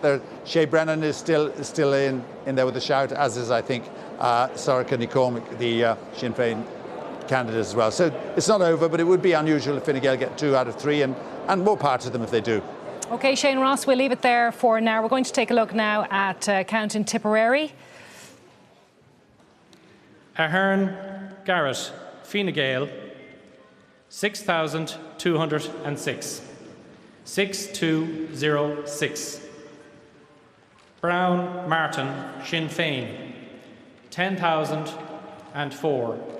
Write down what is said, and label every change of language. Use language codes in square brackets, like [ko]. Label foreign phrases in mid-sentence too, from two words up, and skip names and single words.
[en] Shea Brennan is still in there with a shout, as is, I think, Sorcha Ní Cormac, the Sinn Fein candidate as well. So it's not over, but it would be unusual if Fine Gael get 2 out of 3, and more parts of them if they do. OK, Shane Ross, we'll leave it there for now. We're going to take a look now at count in Tipperary. Ahern Garrett, Fine Gael, 6,206. 6206. Brown Martin, Sinn Fein, 10,004.